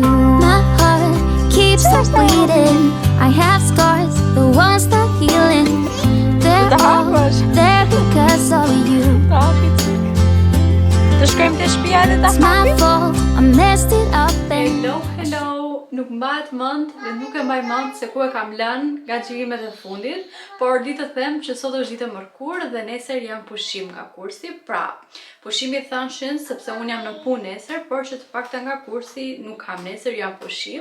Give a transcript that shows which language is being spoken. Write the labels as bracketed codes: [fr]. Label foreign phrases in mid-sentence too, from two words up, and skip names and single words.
[en] My heart keeps on bleeding, I have scars, the ones not healing. They're all there because of you. It's my fault, I messed it up and [sq] Hello, nuk mbahet mend dhe nuk e mbaj mend se ku e kam lënë nga xhirimet e fundit, por di të them që sot është ditë e mërkurë dhe nesër jam pushim nga kursi. Pra, pushimi thanshin sepse unë jam në punë nesër, por që të pakta nga kursi nuk kam nesër, jam pushim.